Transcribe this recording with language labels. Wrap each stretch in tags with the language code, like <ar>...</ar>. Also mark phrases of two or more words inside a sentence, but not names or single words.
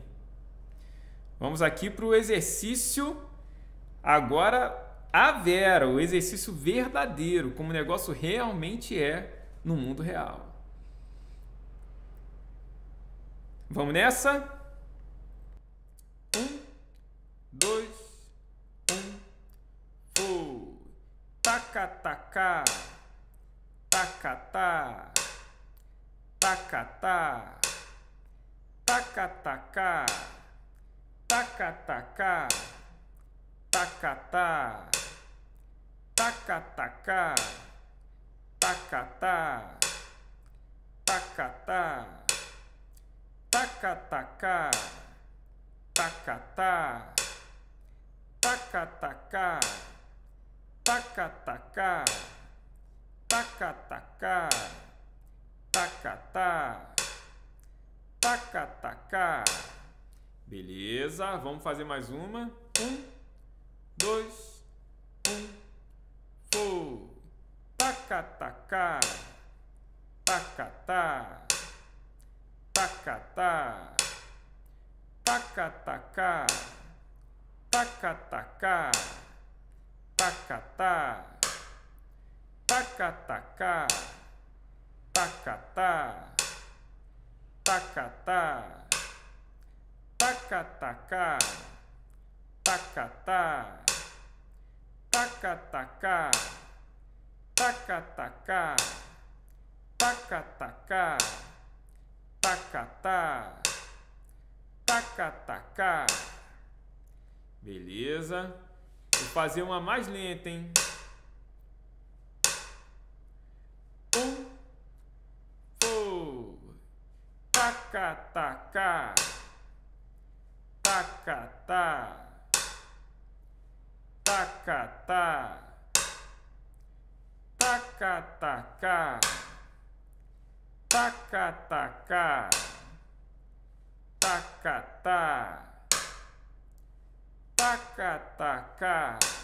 <pt>Vamos aqui para o exercício, agora a Vera, o exercício verdadeiro, como o negócio realmente é no mundo real. Vamos nessa? 1, 2, 1, foi. Tacatacá, tacatá, tacatá, tacatacá, tacatacá, tacatá, tacatacá, tacatá, tacatá, tacatacá, tacatá, tacatacá, tacatacá, tacatacá, tacatá, tacatacá. Beleza, vamos fazer mais uma. 1, 2, 1, foi. Tacatacá, tacatá, tacatá, tacatacá, tacatacá, tacatá, tacatacá, tacatá, tacatá, tacatacá, tacatá, tacatacá, tacatacá, tacatacá, tacatá, tacatacá. Beleza. Vou fazer uma mais lenta, hein? 1, foi. Tacatacá, tacatá, tacatá, tacatacá, tacatacá, tacatá, tacatacá,</pt>